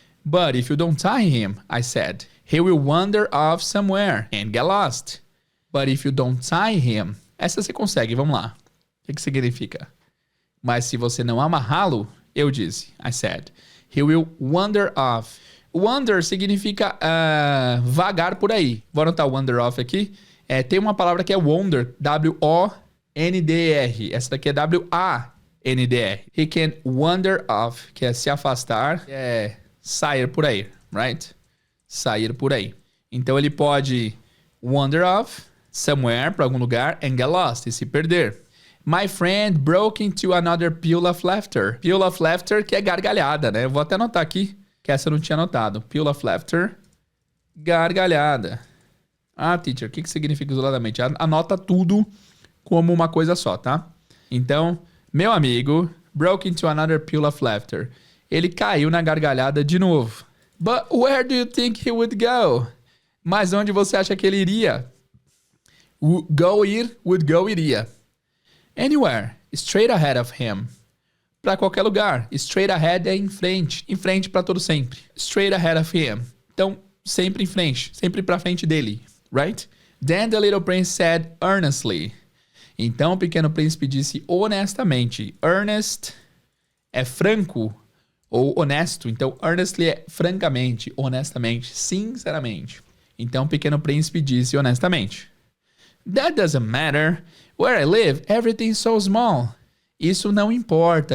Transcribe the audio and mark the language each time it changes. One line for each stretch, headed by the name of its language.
English: But if you don't tie him, I said, he will wander off somewhere and get lost. But if you don't tie him...
Portuguese: Essa você consegue, vamos lá. O que significa? Mas se você não amarrá-lo, eu disse, I said,
English: he will wander off.
Portuguese: Wander significa vagar por aí. Vou anotar wander off aqui. Tem uma palavra que é wander, W-O-N-D-R. Essa daqui é W-A-N-D-R.
English: He can wander off,
Portuguese: que é se afastar, sair por aí, right? Sair por aí. Então ele pode wander off somewhere, para algum lugar, and get lost, e se perder.
English: My friend broke into another peal of laughter.
Portuguese: Peal of laughter, que é gargalhada, né? Eu vou até anotar aqui, que essa eu não tinha anotado. Peal of laughter, gargalhada. Ah, teacher, o que significa isoladamente? Anota tudo como uma coisa só, tá? Então, meu amigo
English: broke into another peal of laughter.
Portuguese: Ele caiu na gargalhada de novo.
English: But where do you think he would go?
Portuguese: Mas onde você acha que ele iria? Would go, iria.
English: Anywhere, straight ahead of him.
Portuguese: Para qualquer lugar. Straight ahead é em frente para todo sempre.
English: Straight ahead of him.
Portuguese: Então, sempre em frente, sempre para frente dele, right?
English: Then the little prince said earnestly.
Portuguese: Então o pequeno príncipe disse honestamente. Earnest é franco ou honesto. Então, earnestly é francamente, honestamente, sinceramente. Então o pequeno príncipe disse honestamente.
English: That doesn't matter. Where I live, everything's so small.
Portuguese: Isso não importa.